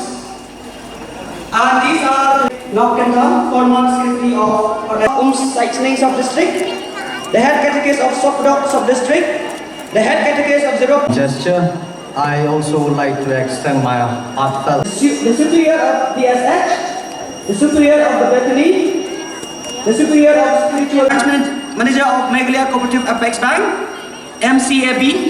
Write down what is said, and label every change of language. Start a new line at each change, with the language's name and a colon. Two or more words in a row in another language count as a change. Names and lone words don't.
English: And these are Jingkynmaw, former secretary of Umsning sub-district, the head catechist of Sopdok sub-district, the head catechist of Zero. Gesture, I also would like to extend my heartfelt. The superior of the SH, the superior of the Bethany, the superior of spiritual management manager of Meghalaya Cooperative Apex Bank, MCAB.